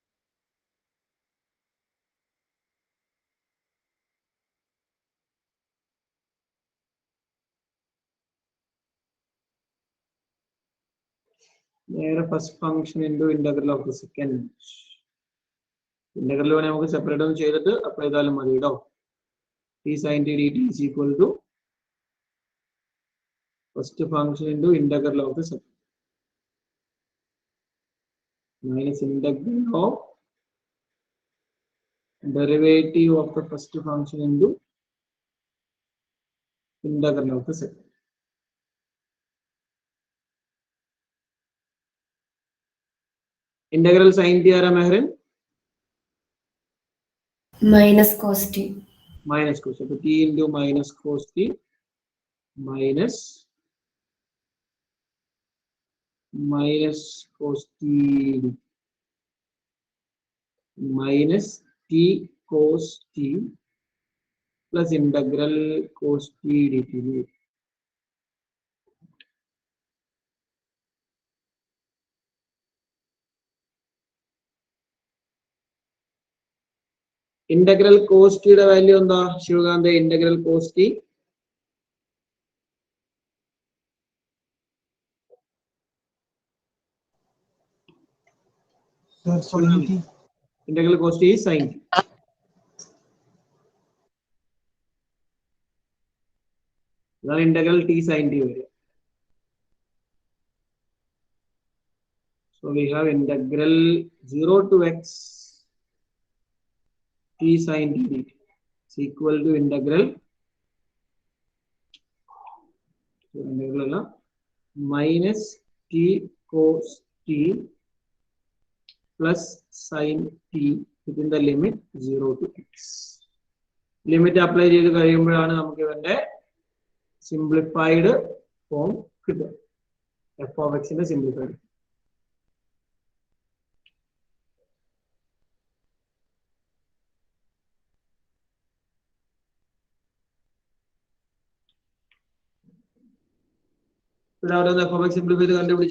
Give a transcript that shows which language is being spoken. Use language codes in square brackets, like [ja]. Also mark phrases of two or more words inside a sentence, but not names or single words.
[en] നേരെ first function into integral of the second. [ml] ഇന്റഗ്രൽ വേണേൽ നമുക്ക് സെപ്പറേറ്റ് ഒന്ന് ചെയ്തിട്ട് അപ്ലൈ ചെയ്താലും മതി കേട്ടോ. [en] t sin t dt is equal to first function into integral of the second minus integral of derivative of the first function into integral of the second. Integral sin t [ml] ആരാ മെഹറിൻ? [en] minus cos t. Minus cos. So t into minus cos t minus cos t minus t cos t plus integral cos t dt. Integral cos t [ml] യുടെ വാല്യൂ എന്താ ശിവകാന്ത്? [en] ഇന്റഗ്രൽ cos t integral cos t is sin t. [ml] ഇതാണ് [en] integral t sin t [ml] വരിക. [en] So we have integral 0 to x t sin t dt is equal to integral minus t cos t plus sin t within the limit 0 to x. [ml] ലിമിറ്റ് അപ്ലൈ ചെയ്ത് കഴിയുമ്പോഴാണ് നമുക്ക് ഇവന്റെ [en] simplified form [ml] കിട്ടും. [en] f of x's simplified. [ml] ഇവിടെ അവിടെ [en] f of x [ml] സിംപ്ലിഫൈ ചെയ്ത് കണ്ടുപിടിച്ചേ.